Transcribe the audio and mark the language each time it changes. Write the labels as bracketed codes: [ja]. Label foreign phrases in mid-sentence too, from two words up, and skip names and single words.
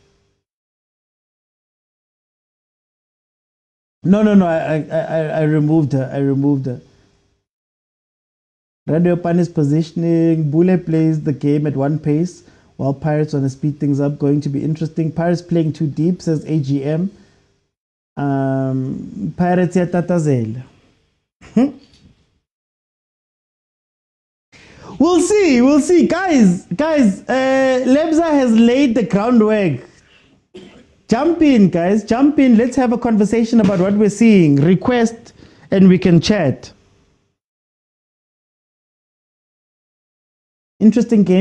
[en] No, I removed her. I removed her. Radio Pan is positioning. Bule plays the game at one pace, while Pirates want to speed things up. Going to be interesting. Pirates playing too deep, says AGM. Pirates ya Tatazel. We'll see. Guys, Lebza has laid the groundwork. Jump in, guys, jump in. Let's have a conversation about what we're seeing. Request and we can chat. Interesting game.